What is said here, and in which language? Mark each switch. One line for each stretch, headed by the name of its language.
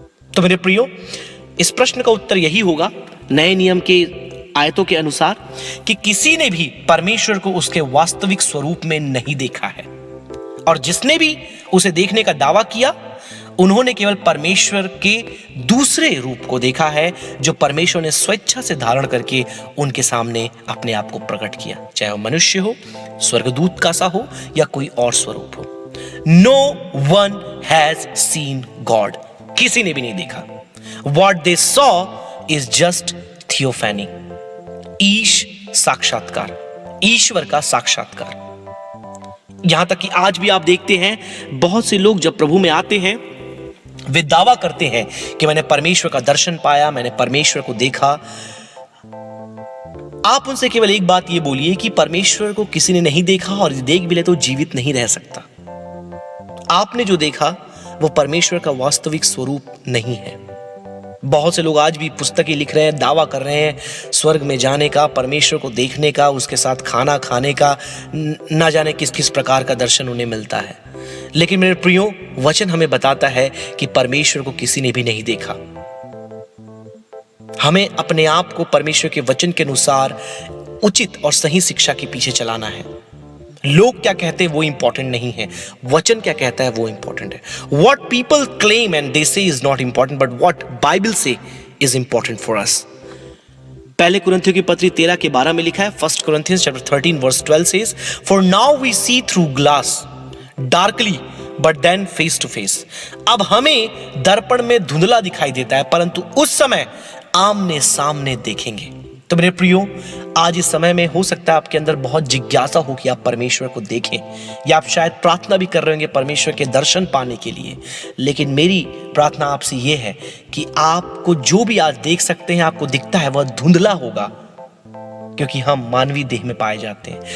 Hindi: तो मेरे प्रियो, इस प्रश्न का उत्तर यही होगा नए नियम के आयतों के अनुसार कि किसी ने भी परमेश्वर को उसके वास्तविक स्वरूप में नहीं देखा है, और जिसने भी उसे देखने का दावा किया उन्होंने केवल परमेश्वर के दूसरे रूप को देखा है, जो परमेश्वर ने स्वेच्छा से धारण करके उनके सामने अपने आप को प्रकट किया, चाहे वो मनुष्य हो, स्वर्गदूत का सा हो या कोई और स्वरूप हो।
English: No one has seen God.
Hindi: किसी ने भी नहीं देखा।
English: What they saw is just theophany।
Hindi: ईश साक्षात्कार, ईश्वर का साक्षात्कार। यहां तक कि आज भी आप देखते हैं बहुत से लोग जब प्रभु में आते हैं वे दावा करते हैं कि मैंने परमेश्वर का दर्शन पाया, मैंने परमेश्वर को देखा। आप उनसे केवल एक बात ये बोलिए कि परमेश्वर को किसी ने नहीं देखा, और देख भी ले तो जीवित नहीं रह सकता। आपने जो देखा वो परमेश्वर का वास्तविक स्वरूप नहीं है। बहुत से लोग आज भी पुस्तकें लिख रहे हैं, दावा कर रहे हैं स्वर्ग में जाने का, परमेश्वर को देखने का, उसके साथ खाना खाने का, ना जाने किस किस प्रकार का दर्शन उन्हें मिलता है। लेकिन मेरे प्रियो, वचन हमें बताता है कि परमेश्वर को किसी ने भी नहीं देखा। हमें अपने आप को परमेश्वर के वचन के अनुसार उचित और सही शिक्षा के पीछे चलाना है। लोग क्या कहते हैं वो इंपॉर्टेंट नहीं है, वचन क्या कहता है वो इंपॉर्टेंट है।
English: What people claim and they say is not important, but what Bible say is important for us.
Hindi: पहले कुरिन्थियों की पत्री 13:12 में लिखा है,
English: 1 Corinthians chapter 13 verse 12 says, For now we see through glass darkly but then face to face।
Hindi: अब हमें दर्पण में धुंधला दिखाई देता है, परंतु उस समय आमने सामने देखेंगे। तो मेरे प्रियो, आज इस समय में हो सकता है आपके अंदर बहुत जिज्ञासा हो कि आप परमेश्वर को देखें, या आप शायद प्रार्थना भी कर रहे होंगे परमेश्वर के दर्शन पाने के लिए। लेकिन मेरी प्रार्थना आपसे यह है कि आपको जो भी आज देख सकते हैं, आपको दिखता है, वह धुंधला होगा, क्योंकि हम मानवीय देह में पाए जाते हैं।